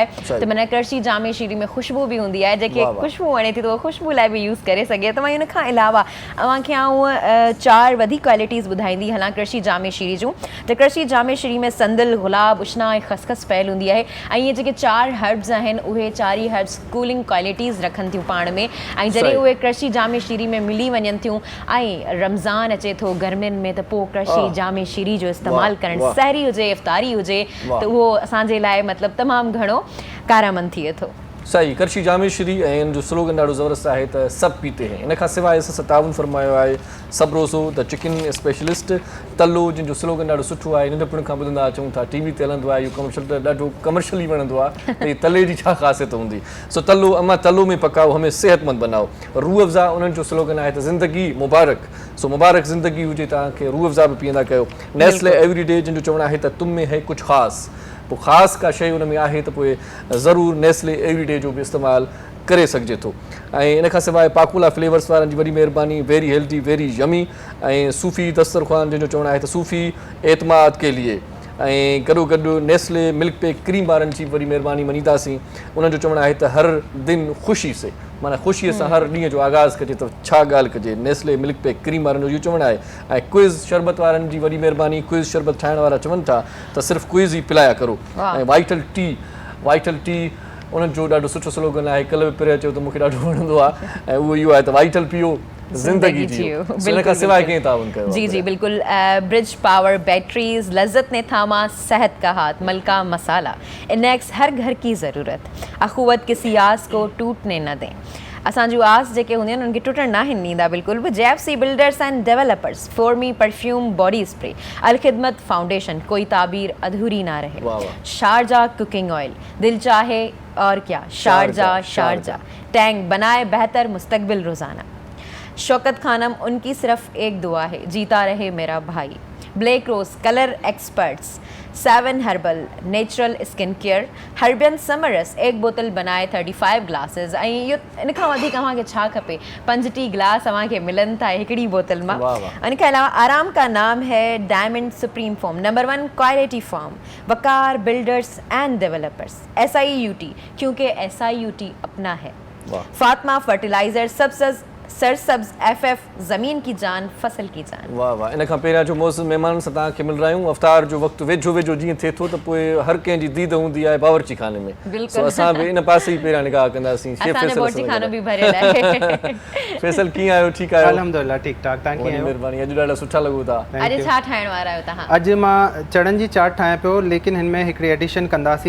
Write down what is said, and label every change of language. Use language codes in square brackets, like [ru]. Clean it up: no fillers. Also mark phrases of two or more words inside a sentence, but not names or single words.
[sd] त माना करशी जामे श्री में ख़ुशबू बि हूंदी आहे, जेके ख़ुशबू वणे थी त उहो ख़ुशबू लाइ बि यूज़ करे सघे त। उन खां अलावा तव्हांखे आउं 4 वधीक क्वालिटीज़ ॿुधाईंदी हलां करशी जामे श्री जूं। त करशी जामे श्री में संदल, गुलाब, उशना ऐं ख़सख़स पयल हूंदी आहे ऐं इहे जेके 4 हर्ब्स आहिनि उहे 4 ई हर्ब्स [en] cooling qualities [sd] रखनि थियूं पाण में। ऐं जॾहिं उहे करशी जामे श्री में मिली वञनि थियूं ऐं रमज़ान अचे थो गर्मियुनि में, त पोइ करशी जामे श्री जो इस्तेमालु करणु सहरी हुजे इफ़्तारी हुजे त उहो असांजे लाइ मतिलबु तमामु घणो कारमंद थिए थो। सही, करशी जामे श्री ऐं हिन जो स्लोगन ॾाढो ज़बरदस्त आहे त सभु [ur] پیتے ہیں. [sd] इन खां सवाइ असां ताउन फरमायो आहे सब रोज़ो द चिकन स्पेशलिस्ट तलो, जिन जो स्लोगन ॾाढो सुठो आहे। नंढपण खां ॿुधंदा अचूं था, टीवी ते हलंदो आहे, इहो कमर्शियल त ॾाढो कमर्शियली वणंदो आहे त हीअ तले जी छा ख़ासियत हूंदी। [ur] سو تلو اما تلو میں پکاؤ، ہمیں صحت مند بناؤ. [sd] रूह अफ़ज़ा उन्हनि जो स्लोगन आहे त ज़िंदगी मुबारक। सो मुबारक ज़िंदगी हुजे तव्हांखे, रूह अफ़ज़ा बि पीअंदा कयो। नेस्ले एवरीडे, जिन जो चवणु आहे त [ur] تم میں ہے [sd] कुझु ख़ासि, पोइ ख़ासि का शइ हुन में आहे त पोइ ज़रूरु नेस्ले एवरीडे जो बि इस्तेमालु करे सघिजे थो। ऐं इन खां सवाइ पाकुला फ्लेवर्स वारनि जी वॾी महिरबानी, [en] very healthy, very yummy. [sd] ऐं सूफ़ी दस्तरख़्वान, जिन जो चवणु आहे त सूफ़ी [ur] اعتماد کے لیے. [sd] ऐं गॾो गॾु नेस्ले मिल्क पेक क्रीम वारनि जी वॾी महिरबानी मञींदासीं। उन्हनि जो चवणु आहे त [ur] ہر دن خوشی سے, [sd] माना ख़ुशीअ सां हर ॾींहं जो आगाज़ कजे त छा ॻाल्हि कजे, नेस्ले मिल्क पेक क्रीम वारनि जो इहो चवणु आहे। ऐं क्विज़ शरबत वारनि जी वॾी महिरबानी, क्विज़ शरबत ठाहिण वारा चवनि था त सिर्फ़ु क्विज़ ई [ur] پلایا کرو. [sd] ऐं वाइटल टी वाइटल टी उन्हनि जो ॾाढो सुठो स्लोगन आहे, कल्ह बि पिरे चयो त मूंखे ॾाढो वणंदो आहे, ऐं उहो इहो आहे त वाइटल [ur] پیو زندگی جیو. [sd] हिन खां सवाइ कीअं ताउन कयो? जी जी बिल्कुल। [ur] برج پاور بیٹریز، لذت نے تھاما صحت کا ہاتھ، ملکہ مسالہ، اینیکس ہر گھر کی ضرورت، اخوت کسی آس کو ٹوٹنے نہ دیں. [sd] असांजूं आस जेके हूंदियूं आहिनि उनखे टुटण न ॾींदा बिल्कुलु बि। [ur] JFC بلڈرز اینڈ ڈیولپرز، فورمی پرفیوم باڈی اسپرے، الخدمت فاؤنڈیشن، کوئی تعبیر ادھوری نہ رہے، شارجہ کوکنگ آئل، دل چاہے اور کیا، شارجہ شارجہ، ٹینک بنائے بہتر مستقبل روزانہ. شوکت خانم، ان کی صرف ایک دعا ہے، جیتا رہے میرا بھائی. [en] Black Rose Colour Experts, 7 Herbal Natural Skin Care, हर्बियन समरस [ur] ایک بوتل بنائے [en] 35 ग्लासेस। [sd] ऐं इहो इन खां वधीक अव्हांखे छा खपे, 5 टी ग्लास अव्हांखे मिलनि था हिकिड़ी बोतल मां। इन खां अलावा [ur] آرام کا نام ہے ڈائمنڈ سپریم فوم, [en] number 1 quality foam, [ur] وقار بلڈرز اینڈ ڈیولپرز، SIUT، کیونکہ SIUT اپنا ہے. فاطمہ فرٹیلائزر، سبز سرسبز FF، زمین کی جان فصل کی جان. [sd] वाह वाह। इन खां पहिरियां जो मौज़ महिमाननि सां तव्हांखे मिल रहा आहियूं। अफ़्तार जो वक़्तु वेझो वेझो जीअं थिए थो त पोइ हर कंहिंजी दीद हूंदी आहे बावर्ची खाने में, सो असां बि इन पासे ई पहिरियां निगाह कंदासीं। असांजो बावर्ची खानो बि भरियल आहे। फैसल कीअं आहियो? ठीकु आहियो? अल्हम्दुलिल्लाह ठीकु ठाक। तव्हां कीअं आहियो? महिरबानी। अॼु ॾाढा सुठा लॻो था। अॼु छा ठाहिण वारा आहियो तव्हां? अॼु मां चणनि जी चाट ठाहियां पियो, लेकिन हिन में हिकिड़ी एडिशन कंदासीं।